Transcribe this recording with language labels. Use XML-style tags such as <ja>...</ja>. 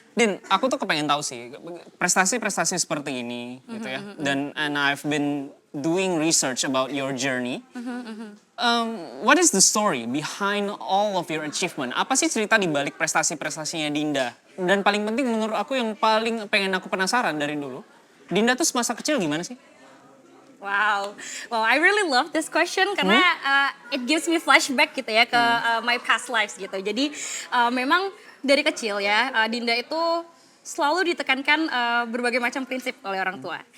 <id>Din, aku tuh kepengen tahu sih prestasi-prestasi seperti ini gitu ya.</id> <en>And I've been doing research about your journey. What is the story behind all of your achievement?</en> <id>Apa sih cerita di balik prestasi-prestasinya Dinda? Dan paling penting menurut aku yang paling pengen aku penasaran dari dulu, Dinda tuh semasa kecil gimana sih?</id> <en>Wow, I really love this question karena it gives me flashback</en> <id>gitu ya ke</id> <en>my past lives gitu.</en> <id>Jadi memang dari kecil ya Dinda itu selalu ditekankan berbagai macam prinsip oleh orang tua.</id>